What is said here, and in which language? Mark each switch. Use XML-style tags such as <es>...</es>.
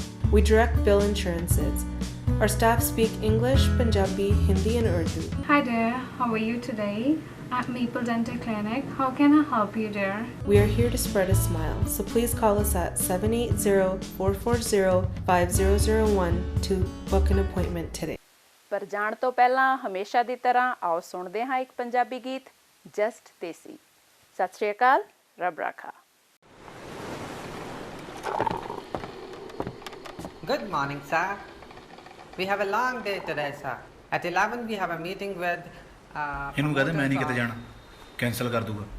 <en>We direct bill insurances. Our staff speak English, Punjabi, Hindi and Urdu. Hi there, how are you today? At Maple Dental Clinic, how can I help you there? We are here to spread a smile, so please call us at 780-440-5001 to book an appointment today.</en> <pa>ਪਰ ਜਾਣ ਤੋਂ ਪਹਿਲਾਂ ਹਮੇਸ਼ਾ ਦੀ ਤਰ੍ਹਾਂ ਆਓ ਸੁਣਦੇ ਹਾਂ ਇੱਕ ਪੰਜਾਬੀ ਗੀਤ ਜਸਟ ਦੇਸੀ। ਸਤਿ ਸ਼੍ਰੀ ਅਕਾਲ, ਰੱਬ ਰਾਖਾ।</pa> <en>Good morning, sir. We have a long day today, sir. At 11 we have a meeting with</en> <pa>ਇਹਨੂੰ ਕਹਦੇ ਮੈਂ ਨਹੀਂ ਕਿਤੇ ਜਾਣਾ, ਕੈਂਸਲ ਕਰ ਦੂਗਾ।</pa>